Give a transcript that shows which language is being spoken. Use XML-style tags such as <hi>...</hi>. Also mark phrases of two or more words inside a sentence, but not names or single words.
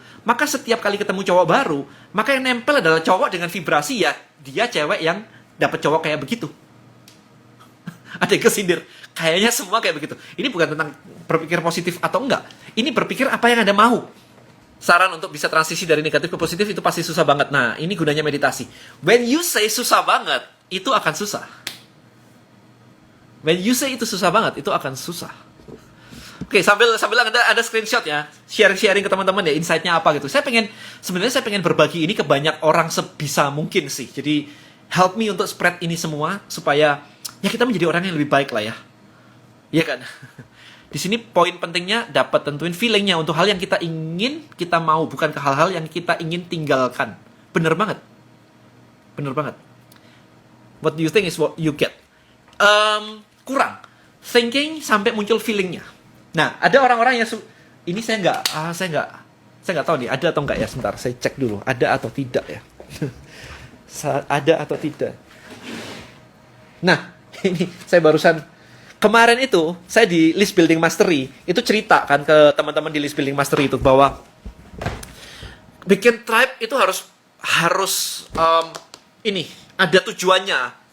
<id>Maka setiap kali ketemu cowok baru, maka yang nempel adalah cowok dengan vibrasi ya dia cewek yang dapet cowok kayak begitu. Ada yang kesindir, kayaknya semua kayak begitu. Ini bukan tentang berpikir positif atau enggak, ini berpikir apa yang Anda mau. Saran untuk bisa transisi dari negatif ke positif itu pasti susah banget. Nah, ini gunanya meditasi.</id> <en>When you say</en> <id>susah banget, itu akan susah.</id> <en>When you say</en> <id>itu susah banget, itu akan susah. Oke, sambil ada screenshot ya, sharing ke teman-teman ya, insight-nya apa gitu. Sebenarnya saya pengen berbagi ini ke banyak orang sebisa mungkin sih. Jadi</id> <en>help me</en> <id>untuk spread ini semua supaya ya kita menjadi orang yang lebih baik lah ya. Iya kan? Di sini poin pentingnya dapat tentuin feelingnya untuk hal yang kita ingin, kita mau, bukan ke hal-hal yang kita ingin tinggalkan. Bener banget. Bener banget.</id> <en>What do you think is what you get.</en> <id>kurang. Thinking sampai muncul feelingnya. Nah, ada orang-orang yang ini saya nggak tahu nih ada atau nggak ya. Sebentar, saya cek dulu ada atau tidak ya. Ada atau tidak. Nah, ini saya barusan kemarin itu saya di List Building Mastery itu cerita kan ke teman-teman di List Building Mastery itu bahwa bikin tribe itu harus ini ada tujuannya.</id>